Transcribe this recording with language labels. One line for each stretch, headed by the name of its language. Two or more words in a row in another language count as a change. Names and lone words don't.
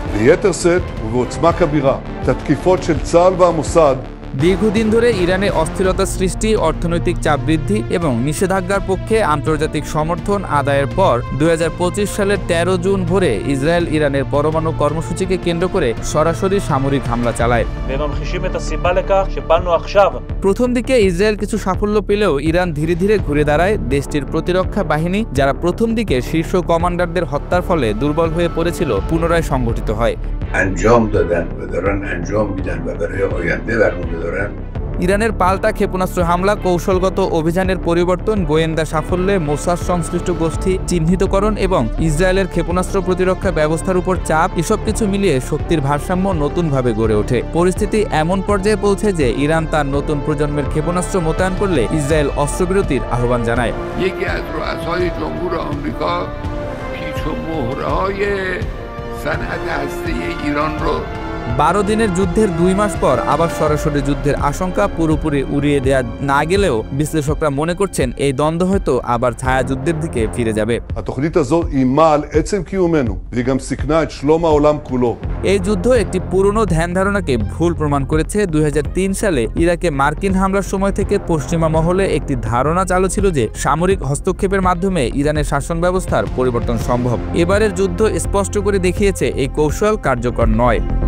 Bangla: দীর্ঘদিন ধরে ইরানে অস্থিরতা সৃষ্টি, অর্থনৈতিক চাপ বৃদ্ধি এবং নিষেধাজ্ঞার পক্ষে আন্তর্জাতিক সমর্থন আদায়ের পর 2025 সালের 13 জুন ভোরে ইসরায়েল ইরানের পরমাণু কর্মসূচিকে কেন্দ্র করে সরাসরি সামরিক হামলা চালায়। প্রথম দিকে ইসরায়েল কিছু সাফল্য পেলেও ইরান ধীরে ধীরে ঘুরে দাঁড়ায়। দেশটির প্রতিরক্ষা বাহিনী, যারা প্রথম দিকে শীর্ষ কমান্ডারদের হত্যার ফলে দুর্বল হয়ে পড়েছিল, পুনরায় সংগঠিত হয়।
Persian: انجام دادن و دارن انجام میدن و برای آینده برنامه دارن
Bangla: ইরানের পাল্টা ক্ষেপণাস্ত্র হামলা, কৌশলগত অভিযানের পরিবর্তন, গোয়েন্দা সাফল্যে মোসাদ সংশ্লিষ্ট গোষ্ঠী চিহ্নিতকরণ এবং ইসরায়েলের ক্ষেপণাস্ত্র প্রতিরক্ষা ব্যবস্থার উপর চাপ, এসব কিছু মিলিয়ে শক্তির ভারসাম্য নতুনভাবে গড়ে ওঠে। পরিস্থিতি এমন পর্যায়ে পৌঁছে যে ইরান তার নতুন প্রজন্মের ক্ষেপণাস্ত্র মোতায়েন করলে ইসরায়েল অস্ত্রবিরতির আহ্বান জানায়।
Persian: صنعت هسته‌ای ایران رو
Bangla: 12 দিনের যুদ্ধের 2 মাস পর আবার সরাসরি যুদ্ধের আশঙ্কা পুরোপুরি উড়িয়ে দেয়া না গেলেও বিশ্লেষকরা মনে করছেন এই দ্বন্দ্ব হয়তো আবার ছায়া যুদ্ধের দিকে ফিরে যাবে।
Hebrew: התוכנית הזאת איימה על עצם קיומנו והיא גם סיכנה את שלום העולם כולו।
Bangla: এই যুদ্ধ একটি পুরনো ধ্যান ধারণাকে ভুল প্রমাণ করেছে। 2003 সালে ইরাকে মার্কিন হামলার সময় থেকে পশ্চিমা মহলে একটি ধারণা চালু ছিল যে সামরিক হস্তক্ষেপের মাধ্যমে ইরানের শাসন ব্যবস্থার পরিবর্তন সম্ভব। এবারের যুদ্ধ স্পষ্ট করে দেখিয়েছে এই কৌশল কার্যকর নয়।